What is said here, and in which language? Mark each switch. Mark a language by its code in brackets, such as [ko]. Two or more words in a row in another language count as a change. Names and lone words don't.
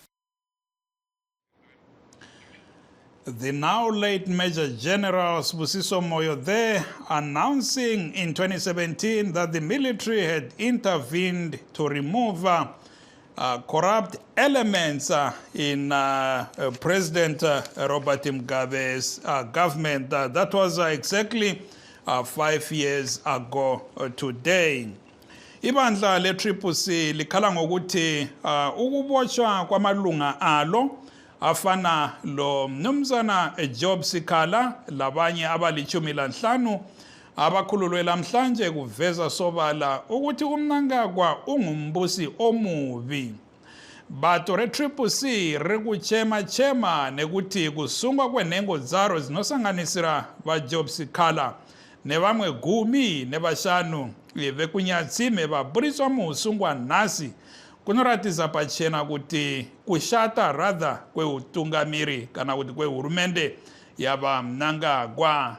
[en] The now late Major General Sibusiso Moyo there announcing in 2017 that the military had intervened to remove corrupt elements in President Robert Mugabe's government. That was exactly 5 years ago today. [nd] Ibandla le-CCC likhala ngokuthi ukubotshwa kwamalunga alo afana lo mnumzana Job Sikhala labanye abali-15 abakhululwe lamhlanje kuveza sobala ukuthi uMnangagwa ungumbusi omubi. [sn] Bato re-CCC rikuchema nekuthi kusungwa kwenengo zaro zinosanganisira Job Sikhala nevamwe gumi nevashanu vekunyatsime vaburiswa muusungwa nhasi kunoratidza pachena kuti kushata rather kweutungamiri kana kuti kwehurumende yava Mnangagwa.